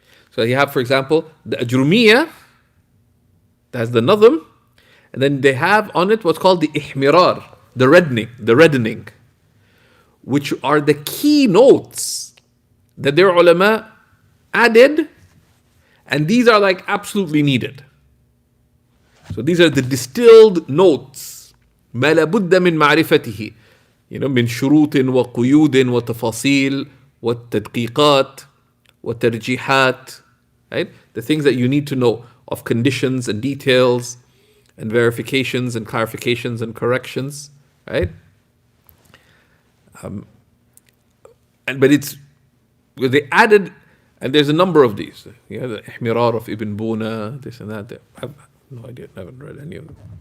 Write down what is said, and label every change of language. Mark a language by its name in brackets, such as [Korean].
[English] So you have, for example, the Ajrumiyya, that's the Nadhm, and then they have on it what's called the ihmirar, the reddening, which are the key notes that their ulama added, and these are like absolutely needed. So these are the distilled notes. [Arabic] ما لابد من معرفته, من شروط وقيود وتفاصيل والتدقيقات والترجيحات, right? [English] The things that you need to know of conditions and details and verifications and clarifications and corrections, right? But it's they added, and there's a number of these. The Ihmirar of Ibn Buna, this and that. I have no idea. I haven't read any of them.